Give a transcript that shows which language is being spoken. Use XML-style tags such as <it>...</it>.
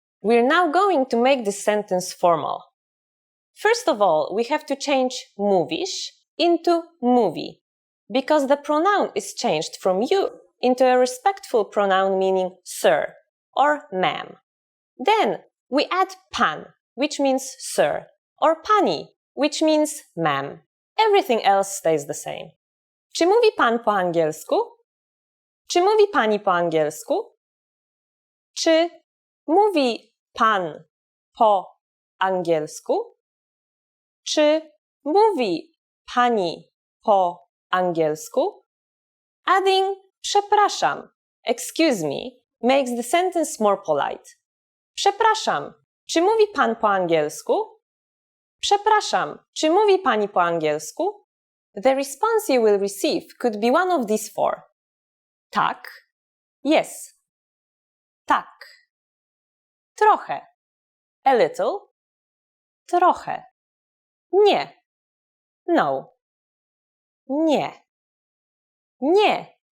<en>We're now going to make this sentence formal. First of all, we have to change mówisz into mówi, because the pronoun is changed from you into a respectful pronoun meaning sir or ma'am. Then we add pan, which means sir, or pani, which means ma'am. Everything else stays the same.</en> <pl>Czy mówi pan po angielsku? Czy mówi pani po angielsku? Czy mówi pan po angielsku? Czy mówi pani po angielsku?</pl> <en>Adding przepraszam, excuse me, makes the sentence more polite.</en> <pl>Przepraszam, czy mówi pan po angielsku? Przepraszam, czy mówi pani po angielsku?</pl> <en>The response you will receive could be one of these four.</en> <pl>Tak, yes. Tak. Trochę. A little. Trochę. Nie. No. Nie. Nie.</pl>